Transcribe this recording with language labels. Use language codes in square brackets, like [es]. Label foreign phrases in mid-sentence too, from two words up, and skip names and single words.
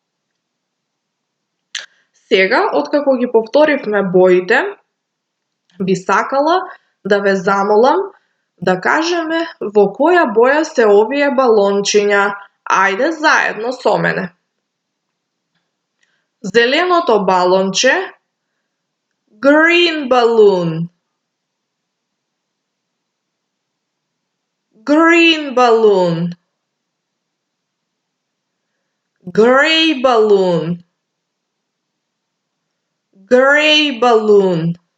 [mk] Сега, откако ги повторивме боите, би сакала да ве замолам да кажеме во која боја се овие балончиња. Ајде заедно со мене. Зеленото балонче [en] green balloon. Green balloon. Grey balloon. Grey balloon.